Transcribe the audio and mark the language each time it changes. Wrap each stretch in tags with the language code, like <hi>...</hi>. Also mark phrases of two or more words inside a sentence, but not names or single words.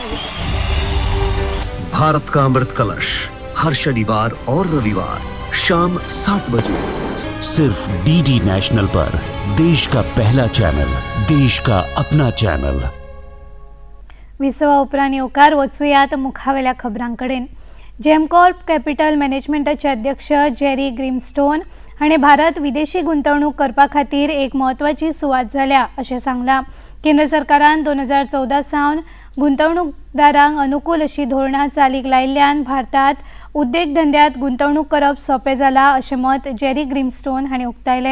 <hi>भारत का अमृत कलश हर शनिवार और रविवार शाम 7 बजे सिर्फ DD नेशनल पर, देश का पहला चॅनल, देश का अपना चॅनल।</hi> <kok>विसवा उपरांत येवकार वचूयात मुखावेल्या खबरांकडेन। जेमकॉर्प कॅपिटल मॅनेजमेंटाचे अध्यक्ष जेरी ग्रीमस्टोन हाणें भारत विदेशी गुंतवणूक करपा खातीर एक म्हत्वाची सुवात जाल्या अशें सांगलां। केंद्र सरकारान 2014 सावन गुंतवणूकदारांक अनुकूल अशी धोरणां चालीक लायिल्ल्यान भारतात उद्देग धंद्यात गुंतवणूक करप सोपें जालां अशें मत जेरी ग्रीमस्टोन हांणी उक्तायलें।</kok>